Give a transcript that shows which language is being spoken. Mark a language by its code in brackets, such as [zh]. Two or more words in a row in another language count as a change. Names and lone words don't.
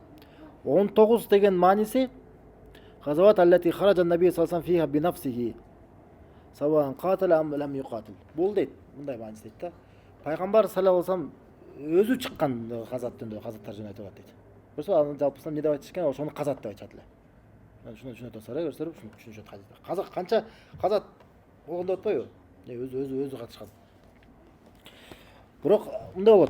[ar] 19 [ky] деген мааниси [ar] غزوات التي خرج النبي صلى الله عليه فيها بنفسه سواء قاتل أم لم يقاتل. [ky] Бул дейт, мындай мааниси дейт да. Пайгамбар [ar] صلى الله عليه وسلم [ky] өзү чыккан казаттар жөнүндө айтып атат дейт. Көрсө анын жалпысынан эмне деп айтышкан, ошону казат деп айтышат эле. Шуну түшүнөт болсоор, көрсөөр, шуну түшүнүшөт хадисте. Казак канча казат болгондо атпайбы? Өзү катышкан. Бирок мындай болот.